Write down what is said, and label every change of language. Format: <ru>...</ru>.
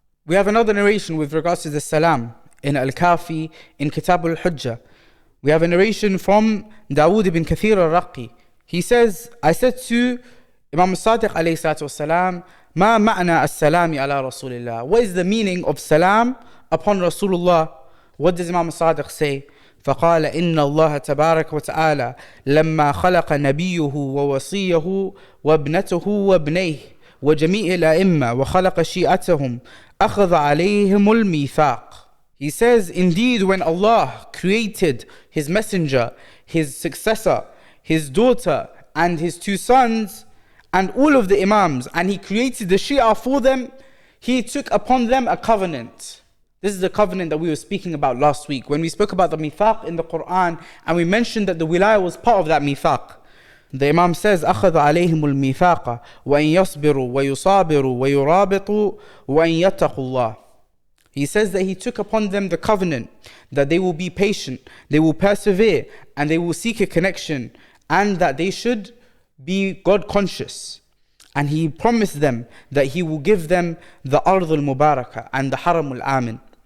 <en>We have another narration with regards to the salam in Al-Kafi, in Kitab al-Hujjah. We have a narration from Dawood ibn Kathir al-Raqi. He says, I said to Imam al-Sadiq alayhi salatu wasalam,</en> <ar>Ma ma'na as-salami ala Rasulillah.</ar> <en>What is the meaning of salam upon Rasulullah? What does Imam al-Sadiq say?</en> <ar>فقال إن الله تبارك وتعالى لما خلق نبيه ووصيه وابنته وابنيه وجميع الأئمة وخلق شيعتهم أخذ عليهم الميثاق.</ar> <en>He says, indeed, when Allah created His messenger, His successor, His daughter, and His two sons, and all of the Imams, and He created the Shia for them, He took upon them a covenant. This is the covenant that we were speaking about last week when we spoke about the mithaq in the Quran, and we mentioned that the wilayah was part of that mithaq. The Imam says,</en> <ar>أخذ عليهم الميثاق وأن يصبروا ويصابروا ويرابطوا وأن يتقوا الله.</ar> <en>He says that He took upon them the covenant that they will be patient, they will persevere, and they will seek a connection, and that they should be God conscious. And He promised them that He will give them the Ard al-Mubarakah and the Haram al-Amin.</en>